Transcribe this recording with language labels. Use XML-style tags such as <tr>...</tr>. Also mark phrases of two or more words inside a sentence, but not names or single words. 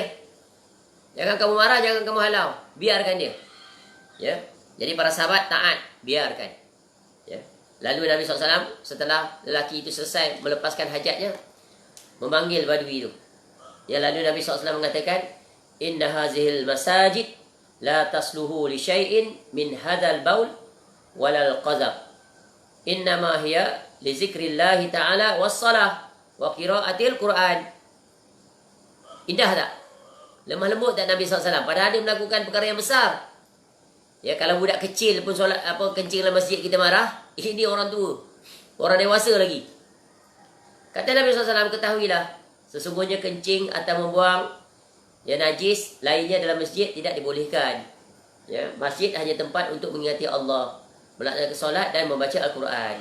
<ms>Jangan kamu marah, jangan kamu halau, biarkan dia. Ya. Jadi para sahabat taat, biarkan. Ya. Lalu Nabi SAW setelah lelaki itu selesai melepaskan hajatnya, memanggil Badui itu. Ya, lalu Nabi SAW mengatakan,</ms> <ar>إن هذه المساجد لا تصلح لشيء من هذا البول ولا القذر. إنما هي لذكر الله تعالى والصلاة وقراءة القرآن.</ar> <ms>Indah tak? Lemah lembut tak Nabi SAW? Padahal dia melakukan perkara yang besar. Ya, kalau budak kecil pun solat kencing dalam masjid kita marah, ini orang tua, orang dewasa lagi. Kata Nabi SAW, ketahuilah, sesungguhnya kencing atau membuang yang najis lainnya dalam masjid tidak dibolehkan. Ya, masjid hanya tempat untuk mengingati Allah, melaksanakan solat dan membaca Al-Quran.</ms>